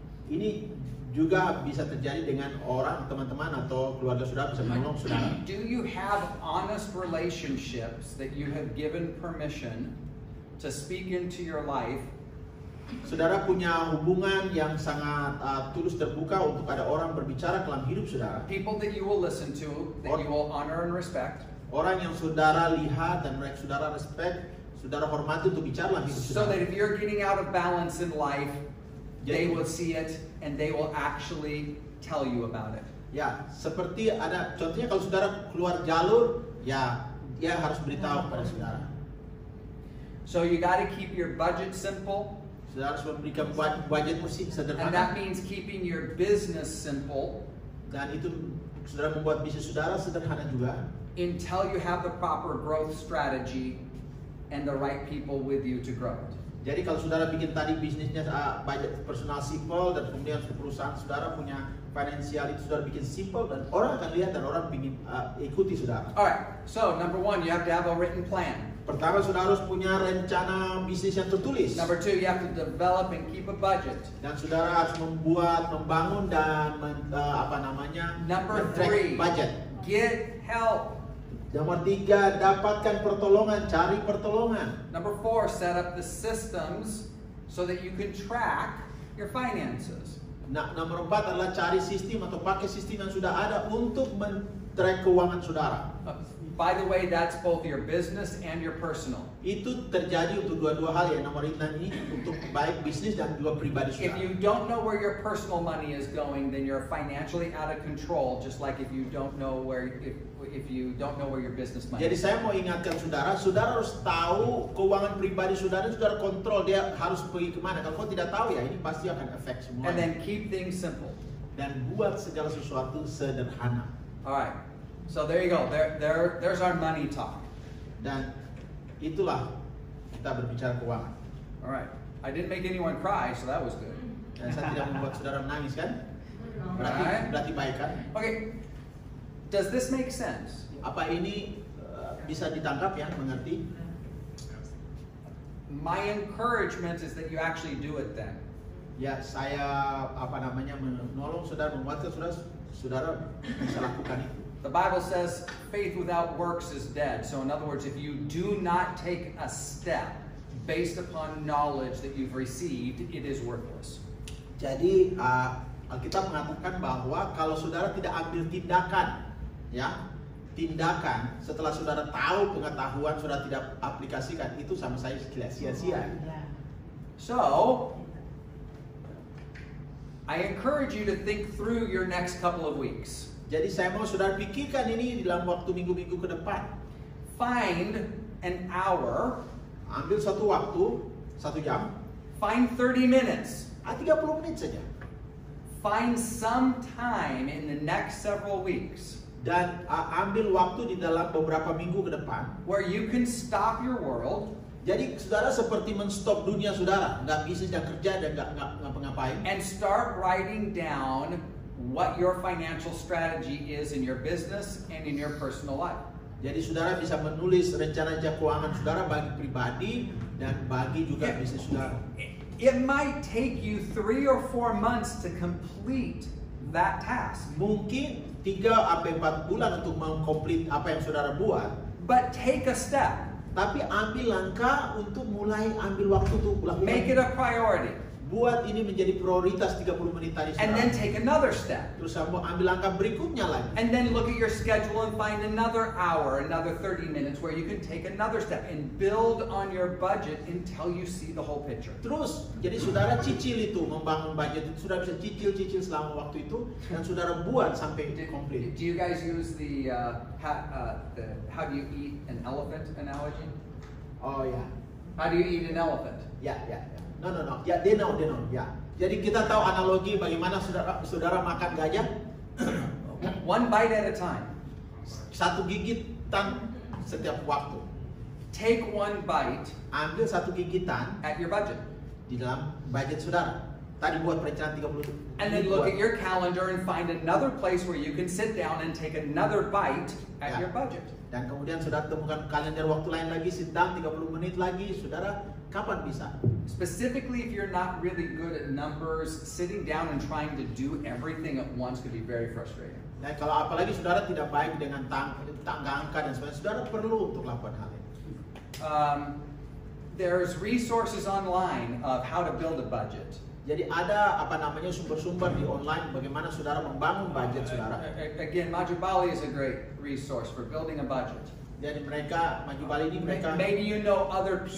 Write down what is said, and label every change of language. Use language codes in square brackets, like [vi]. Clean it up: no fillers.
[id] Ini juga bisa terjadi dengan orang, teman-teman atau keluarga saudara bisa menolong saudara. [en] Do you have honest relationships that you have given permission to speak into your life? [id] Saudara punya hubungan yang sangat tulus terbuka untuk ada orang berbicara dalam hidup saudara. [en] People that you will listen to, that you will honor and respect. [id] Orang yang saudara lihat dan mereka saudara respect, saudara hormati untuk bicara dalam hidup saudara. [en] So that if you're getting out of balance in life, they will see it and they will actually tell you about it. [id] Ya, seperti ada contohnya kalau saudara keluar jalur, ya dia harus beritahu kepada saudara. [en] So you got to keep your budget simple. [id] Saudara harus memberikan budget musik sederhana. [en] And that means keeping your business simple. [id] Dan itu saudara membuat bisnis saudara sederhana juga. [en] Until you have the proper growth strategy and the right people with you to grow it. [id] Jadi kalau saudara bikin tadi bisnisnya budget personal simple, dan kemudian perusahaan saudara punya finansial itu saudara bikin simple, dan orang akan lihat dan orang ingin ikuti saudara. [en] Alright, so number one, you have to have a written plan. [id] Pertama, saudara harus punya rencana bisnis yang tertulis. [en] Number two, you have to develop and keep a budget. [id] Dan saudara harus membangun dan [en] Number [id] men-track [en] three, [id] budget. [en] get help. [id] Nomor 3, dapatkan pertolongan, cari pertolongan. [en] Number four, set up the systems so that you can track your finances. [id] Nah, nomor 4 adalah cari sistem atau pakai sistem yang sudah ada untuk men-track keuangan saudara. [en] By the way, that's both your business and your personal. [id] Itu terjadi untuk dua-dua hal ya, nomor ini untuk baik bisnis dan juga pribadi [en] If [id] saudara. [en] you don't know where your personal money is going, then you're financially out of control, just like if you don't know where your business money [id] Jadi [en] is. [id] saya mau ingatkan saudara, saudara harus tahu keuangan pribadi saudara, saudara kontrol dia harus pergi kemana. Kalau kau tidak tahu ya, ini pasti akan efek semua. [en] And then keep things simple. [id] Dan buat segala sesuatu sederhana. [en] All right. So there you go. There's our money talk. [id] Dan itulah kita berbicara keuangan. [en] All right. I didn't make anyone cry, so that was good. [id] Dan saya tidak membuat saudara menangis kan? [en] Alright. [id] Berarti baik kan? [en] Okay. Does this make sense? [id] Apa ini bisa ditangkap ya, mengerti? [en] My encouragement is that you actually do it then. [id] Ya, saya menolong saudara, menguatkan saudara bisa lakukan itu. [en] The Bible says faith without works is dead. So in other words, if you do not take a step based upon knowledge that you've received, it is worthless. [id] Jadi Alkitab mengatakan bahwa kalau saudara tidak ambil tindakan, ya, tindakan setelah saudara tahu pengetahuan saudara tidak aplikasikan, itu sama saya sia-sia. [en] So I encourage you to think through your next couple of weeks. [id] Jadi saya mau saudara pikirkan ini dalam waktu minggu-minggu ke depan. [en] Find an hour, [id] Ambil satu waktu, 1 jam, [en] find 30 minutes. [id] 30 menit saja. [en] Find some time in the next several weeks [id] Dan ambil waktu di dalam beberapa minggu ke depan. [en] where you can stop your world [id] Jadi saudara seperti menstop dunia saudara, nggak bisnis dan kerja dan nggak ngapa-ngapain. [en] and start writing down what your financial strategy is in your business and in your personal life. [id] Jadi saudara bisa menulis rencana-rencana keuangan saudara bagi pribadi dan bagi juga bisnis saudara. [en] It might take you 3 or 4 months to complete that task. [id] Mungkin 3-4 bulan untuk mengkomplit apa yang saudara buat. [en] But take a step. [id] Tapi ambil langkah untuk mulai ambil waktu untuk lakukan. [en] Make it a priority. [id] Buat ini menjadi prioritas 30 menit tadi [en] And then take another step. [id] Terus kamu ambil langkah berikutnya lagi. [en] And then look at your schedule and find another hour, another 30 minutes where you can take another step and build on your budget until you see the whole picture. [id] Terus, jadi saudara cicil itu, membangun budget itu, saudara bisa cicil selama waktu itu, dan saudara buat sampai komplit. [en] Do you guys use the how do you eat an elephant analogy? [id] Oh ya, [en] How do you eat an elephant? ya. No. Ya, they know. Ya. [id] Jadi kita tahu analogi bagaimana saudara makan gajah. [en] One bite at a time. [id] Satu gigitan setiap waktu. [en] Take one bite [id] Ambil satu gigitan [en] at your budget. [id] di dalam budget saudara. Tadi buat perencanaan 30. [en] And then look at your calendar and find another place where you can sit down and take another bite at your budget. [id] Dan kemudian saudara temukan kalender waktu lain lagi, sedang 30 menit lagi, saudara kapan bisa? [en] Specifically, if you're not really good at numbers, sitting down and trying to do everything at once could be very frustrating. [id] Nah, kalau apalagi saudara tidak baik dengan tangga angka dan sebagainya, saudara perlu untuk lakukan hal ini. [en] There's resources online of how to build a budget. [id] Jadi ada sumber-sumber di online bagaimana saudara membangun budget saudara. [en] Again, Maju Bali is a great resource for building a budget. [id] Jadi mereka Maju Bali ini mereka [en] Maybe you know other people